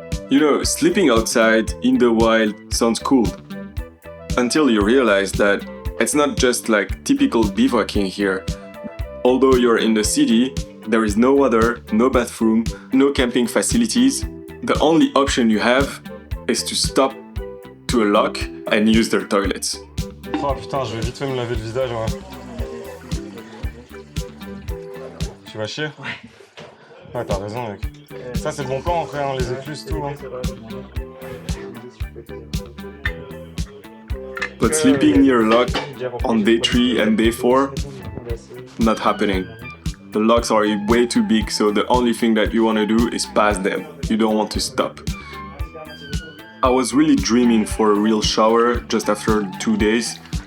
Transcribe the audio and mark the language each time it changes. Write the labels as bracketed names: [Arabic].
[English] You know, sleeping outside in the wild sounds cool. Until you realize that it's not just like typical bivouacking here. Although you're in the city, there is no water, no bathroom, no camping facilities. The only option you have is to stop to a lock and use their toilets. [French] Oh putain, je vais vite fait me laver le visage. Ouais. Tu vas chier? Ouais, t'as raison, mec. Ça, c'est le bon plan après, hein, les écluses, tout. Hein. [English] But sleeping near a lock on day 3 and day 4, not happening. The locks are way too big, so the only thing that you want to do is pass them. You don't want to stop. I was really dreaming for a real shower just after 2 days.